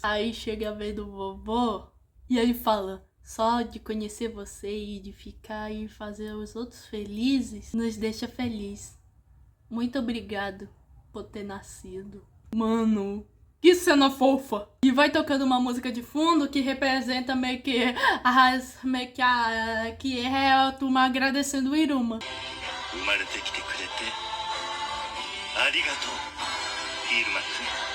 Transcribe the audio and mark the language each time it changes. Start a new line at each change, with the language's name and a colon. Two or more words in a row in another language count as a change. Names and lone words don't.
Portuguese: Aí chega a vez do vovô e ele fala: só de conhecer você e de ficar e fazer os outros felizes nos deixa feliz. Muito obrigado por ter nascido. Mano, que cena fofa! E vai tocando uma música de fundo que representa meio que que é a turma agradecendo o Iruma.
Japanese: 生まれてきてくれてありがとうイルマくん。